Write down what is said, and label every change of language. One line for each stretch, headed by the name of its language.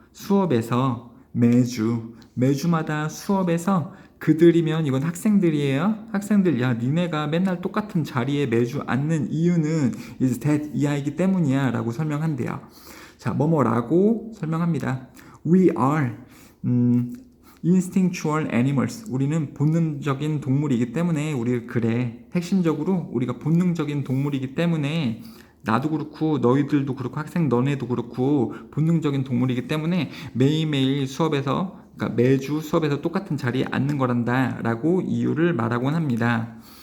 Korean: 수업에서 매주마다 수업에서 그들이면 이건 학생들이에요. 학생들, 야, 니네가 맨날 똑같은 자리에 매주 앉는 이유는 is that 이하이기 때문이야 라고 설명한대요. 자, 뭐뭐라고 설명합니다.
English: We are instinctual animals.
Korean: 우리는 본능적인 동물이기 때문에 핵심적으로 우리가 본능적인 동물이기 때문에 나도 그렇고 너희들도 그렇고 학생 너네도 그렇고 본능적인 동물이기 때문에 매일매일 수업에서 그러니까 매주 수업에서 똑같은 자리에 앉는 거란다 라고 이유를 말하곤 합니다.